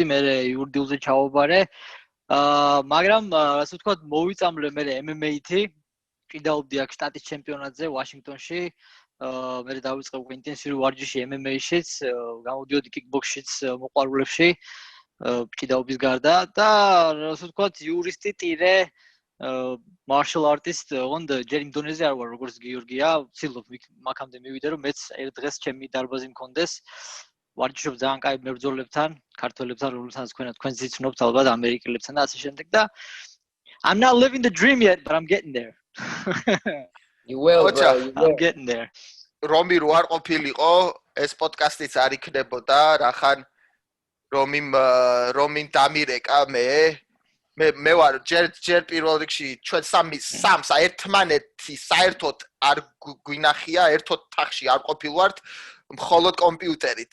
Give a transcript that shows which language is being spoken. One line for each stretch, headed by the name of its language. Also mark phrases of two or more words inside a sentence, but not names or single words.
Georgian: მე იურიდიულზე ჩავაბარე მაგრამ ასე ვთქვათ მოვიწამლე მე MMA-ით კიდაობდი აქ შტატის ჩემპიონატზე ვაშინგტონში მე დავიწყე უკვე ინტენსიური ვარჯიში MMA-შიც, გამოდიოდი kickbox-შიც მოყვარულებში, კიდაობის გარდა და ასე ვთქვათ, იურისტი, ტირე,
English: martial artist,
Georgian: ოღონდ ჯერ იმ დონეზე არ ვარ, როგორც გიორგია, ვცდილობ მაქამდე მივიდე, რომ მეც ერთ დღეს ჩემი დარბაზი მქონდეს. ვარჯიშობ ძალიან კაი მებრძოლებთან, ქართველებთან, რომელთანაც თქვენც იცნობთ ალბათ ამერიკელებთან და ასე შემდეგ და
English: I'm not living the dream yet, but I'm getting there. You will, bro. I'm getting there.
Georgian: რომი რო არ ყოფილიყო, ეს პოდკასტიც არ იქნებოდა, რახან რომინ დამირეკა მე ვარ ჯერ პირველ რიგში ჩვენ სამს ერთმანეთი საერთოდ არ გვინახია, ერთოდ თახში არ ყოფილვართ, მხოლოდ კომპიუტერით.